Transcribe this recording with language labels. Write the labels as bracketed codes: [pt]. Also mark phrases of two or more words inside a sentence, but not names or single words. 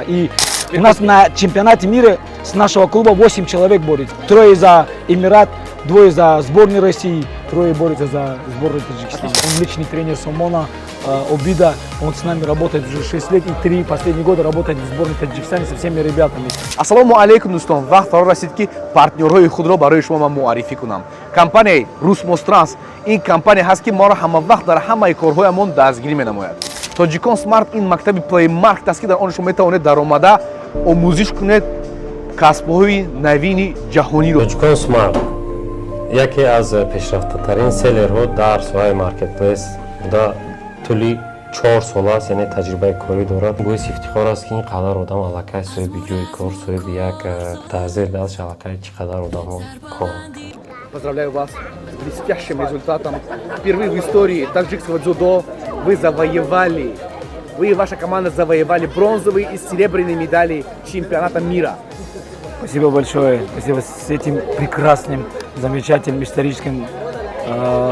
[ru] И у нас на чемпионате мира с нашего клуба 8 человек борется. 3 за Эмират, 2 за сборную России, 3 борются за сборную Таджикистана. Он личный тренер Сомона, Обида, он с нами работает уже 6 лет и 3 последние года работает в сборной Таджикистана со всеми ребятами. [tg] Ассаламу алейкум, дӯстон. Вақт фаро расид ки партнёрҳои худро барои шумо ман муаррифӣ кунам. Компанияи Rusmostranс ин компания ҳаст ки моро ҳамавақт дар ҳамаи корҳоямон дастгирӣ менамояд. Тоҷикон Смарт ин мактаби плеймарк аст ки дар он шумо метавонед даромада омӯзиш кунед касбҳои навини ҷаҳониро. Тоҷикон Смарт яке аз пешрафтатарин селерҳо дар соҳаи маркетплейс буда тӯли 4 сол аст, яъне таҷрибаи корӣ дорад. Боиси ифтихор аст ки ин қадар одам аллакай соҳиби ҷойи кор, соҳиби як таъзир даст, аллакай чӣ қадар одамон кор. [ru] Поздравляю вас с блестящим результатом. Впервые в истории таджикского дзюдо вы и ваша команда завоевали бронзовые и серебряные медали чемпионата мира. Спасибо большое. Спасибо с этим прекрасным, замечательным историческим результатом.